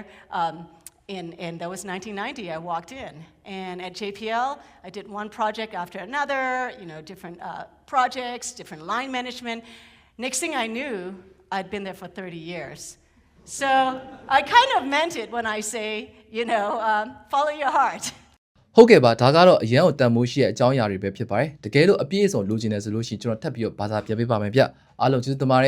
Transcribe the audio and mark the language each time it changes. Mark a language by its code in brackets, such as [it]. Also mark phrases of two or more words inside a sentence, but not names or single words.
[en] And that was 1990, I walked in. And at JPL, I did one project after another, different projects, different line management. Next thing I knew, I'd been there for 30 years. So I kind of meant it when I say, follow your heart. [my] ဟုတ်ကဲ့ပါဒါကတော့အရန်ကိုတန်မိုးရှိတဲ့အကြောင်းအရာတွေပဲဖြစ်ပါတယ်တကယ်လို့အပြည့်အစုံလိုချင်တယ်ဆိုလို့ရှိရင်ကျွန်တော်ထပ်ပြီးတော့ဘာသာပြန်ပေးပါမယ်ဗျအားလုံးကျေးဇူးတင်ပါတယ်